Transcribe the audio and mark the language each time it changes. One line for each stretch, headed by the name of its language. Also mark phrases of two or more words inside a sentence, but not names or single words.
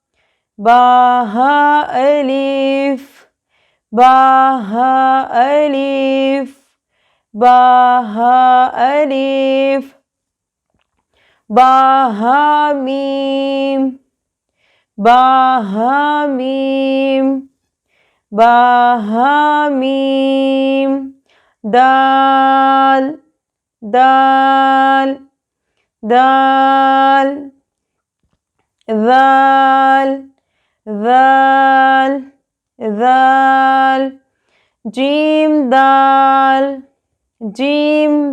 Arabic: باء ألف، باء ألف، باء ألف، باء ميم، باء ميم، باء ميم, دال، دال, dal, ذال, ذال, ذال, جيم دال، جيم